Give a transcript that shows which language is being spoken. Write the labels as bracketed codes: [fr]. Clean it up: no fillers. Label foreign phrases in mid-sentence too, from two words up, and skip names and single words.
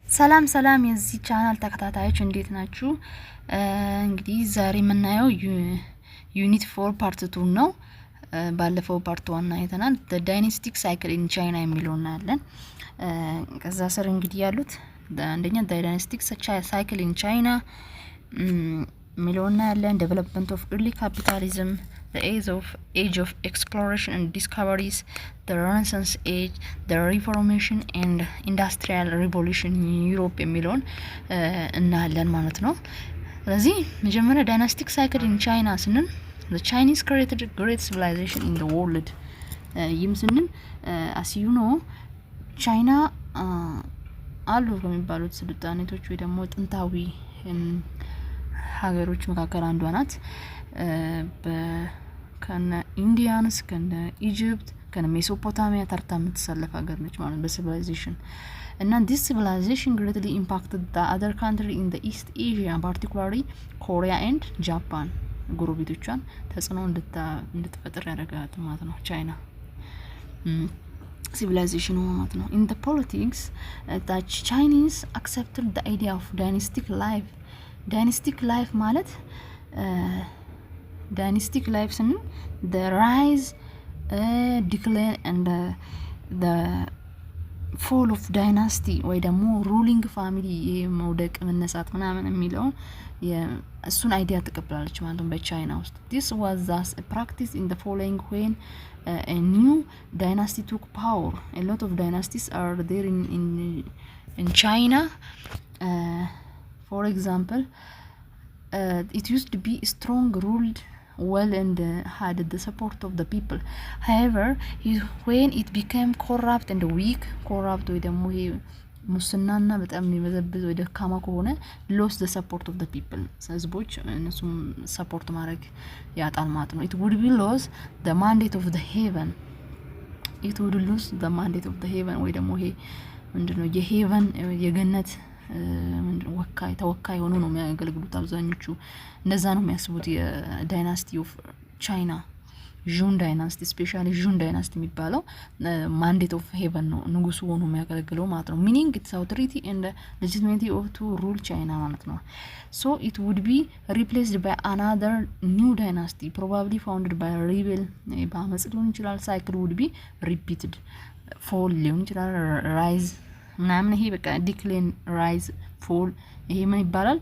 [am] ሰላም የዚህ ቻናል ተከታታዮች እንዴት ናችሁ? እንግዲህ ዛሬ የምናየው ዩኒት 4 ፓርት 2 ነው። ባለፈው ፓርት 1 አይተናል። [en] the dynastic cycle in China [am] የሚለውን እናያለን። ከዛ ስር እንግዲህ ያሉት አንደኛ [en] the dynastic cycle in China [am] የሚለውን እናያለን። [en] development of early capitalism, the age of exploration and discoveries, the Renaissance age, the Reformation and Industrial Revolution in Europe [am] የሚለውን እናያለን ማለት ነው። ስለዚህ መጀመሪያ [en] dynastic cycle in China ስንል the Chinese created great civilization in the world [am] ይህም ስንል [en] as you know [am] ቻይና አሉ ከሚባሉት ስልጣኔቶች ወይ ደግሞ ጥንታዊ ሀገሮች መካከል አንዷ ናት። ከነ ኢንዲያንስ ከነ ኢጂፕት ከነ ሜሶፖታሚያ ተርታ የምትሰለፍ ሀገር ነች ማለት በሲቪላይዜሽን እና [en] this civilization greatly impacted the other country in the East Asia, particularly Korea and Japan. [am] ጎረቤቶቿን ተጽዕኖ እንድትፈጥር ያደረጋት ማለት ነው ቻይና civilization ማለት ነው። [en] in the politics the Chinese accepted the idea of dynastic life [am] ማለት [en] dynastic life ስንል the rise, decline and the fall of dynasty [am] ወይ ደግሞ [en] ruling family [am] መውደቅ መነሳት ምናምን የሚለው እሱን አይዲያ ተቀብላለች ማለት ነው በቻይና ውስጥ። [en] this was thus a practice in the following when a new dynasty took power. A lot of dynasties are there in China. For example, it used to be strong, ruled well and had the support of the people. However, when it became corrupt and weak, [am] ወይ ደግሞ ሙስናና በጣም የሚበዘብዝ ወይ ደካማ ከሆነ [en] lost the support of the people. [am] ህዝቦች እነሱም ሰፖርት ማድረግ ያጣል ማለት ነው። [en] it would be lose the mandate of the heaven. [am] ወይ ደግሞ ይሄ ምንድነው የሄቨን የገነት ተወካይ ሆኖ ነው የሚያገለግሉት አብዛኞቹ እንደዛ ነው የሚያስቡት። [en] dynasty of China [am] ዡን ዳይናስቲ [en] specially Zhou dynasty [am] የሚባለው [en] mandate of heaven [am] ነው ንጉሱ ሆኖ የሚያገለግለው ማለት ነው። [en] meaning its authority and legitimacy of to rule China [am] ማለት ነው። [en] so it would be replaced by another new dynasty probably founded by rebel [am] በአመጽ ሊሆን ይችላል። [en] cycle would be repeated fall [am] ሊሆን ይችላል ራይዝ ምናምን ይሄ በቃ [en] decline rise fall [am] ይሄ ምን ይባላል?